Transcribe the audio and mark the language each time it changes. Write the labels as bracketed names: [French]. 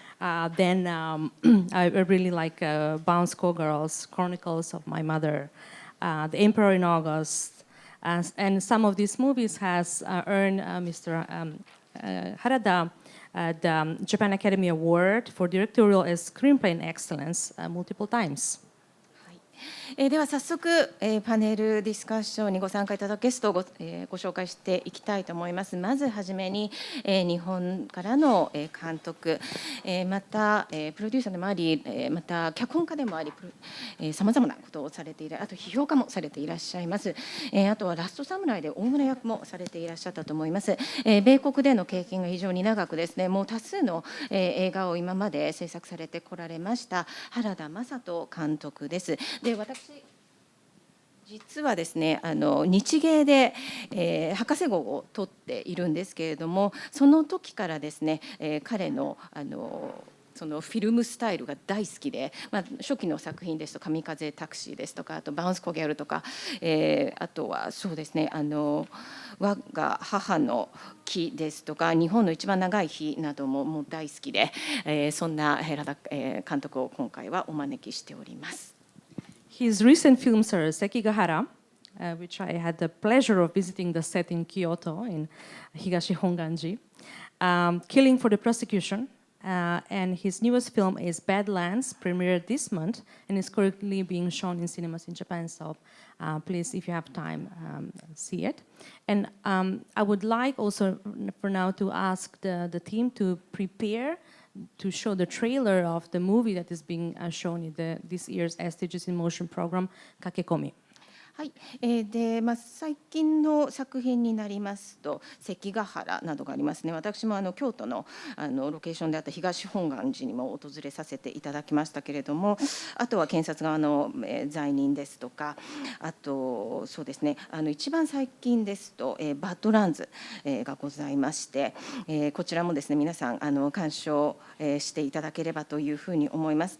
[English] Then I really like Bounce Cowgirls, Chronicles of My Mother, The Emperor in August. And some of these movies has earned Mr. Harada the Japan Academy Award for Directorial and Screenplay Excellence multiple times. [Japanese] では早速、パネルディスカッションにご参加いただくゲストをご紹介していきたいと思います。まずはじめに、日本からの、監督、また、プロデューサーでもあり、また脚本家でもあり、さまざまなことをされている、あと批評家もされていらっしゃいます。あとはラストサムライで大村役もされていらっしゃったと思います。米国での経験が非常に長くですね、もう多数の、映画を今まで制作されてこられました原田眞人監督です。で、私実はですね、日芸で、博士号を取っているんですけれども、その時からですね、彼のそのフィルムスタイルが大好きで、初期の作品ですと「神風タクシー」ですとか、あと「バウンスコギャル」とか、あとはそうですね、我が母の木ですとか、日本の一番長い日などももう大好きで、そんな原田監督を今回はお招きしております。 [English] His recent films are Sekigahara, which I had the pleasure of visiting the set in Kyoto in Higashi Honganji, Killing for the Prosecution, and his newest film is Badlands, premiered this month and is currently being shown in cinemas in Japan. So please, if you have time, see it. And I would like also for now to ask the team to prepare to show the trailer of the movie that is being shown in this year's SDGs in Motion program, Kakekomi. [Japanese] はい、で最近の作品になりますと関ヶ原などがありますね。私も京都のロケーションであった東本願寺にも訪れさせていただきましたけれども、あとは検察側の罪人ですとか、あとそうですね、一番最近ですとバッドランズがございまして、こちらもですね皆さん鑑賞していただければというふうに思います。